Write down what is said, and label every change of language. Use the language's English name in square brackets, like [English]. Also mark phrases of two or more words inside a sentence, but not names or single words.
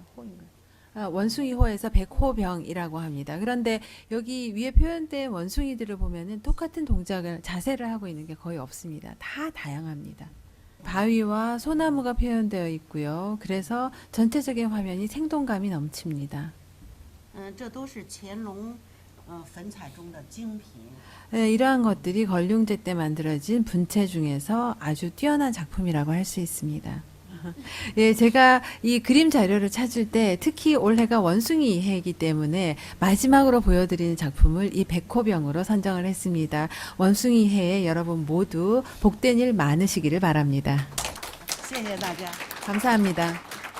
[Korean] 원숭이호에서 백호병이라고 합니다. 그런데 여기 위에 표현된 원숭이들을 보면은 똑같은 동작을, 자세를 하고 있는 게 거의 없습니다. 다 다양합니다. 바위와 소나무가 표현되어 있고요. 그래서 전체적인 화면이 생동감이 넘칩니다. [Chinese] 这都是乾隆粉彩中的精品。 [Korean] 네, 이러한 것들이 걸륭제 때 만들어진 분체 중에서 아주 뛰어난 작품이라고 할 수 있습니다. 예, 제가 이 그림 자료를 찾을 때 특히 올해가 원숭이 해이기 때문에 마지막으로 보여드리는 작품을 이 백호병으로 선정을 했습니다. 원숭이 해에 여러분 모두 복된 일 많으시기를 바랍니다. [Chinese] 谢谢大家。 [Korean] 감사합니다.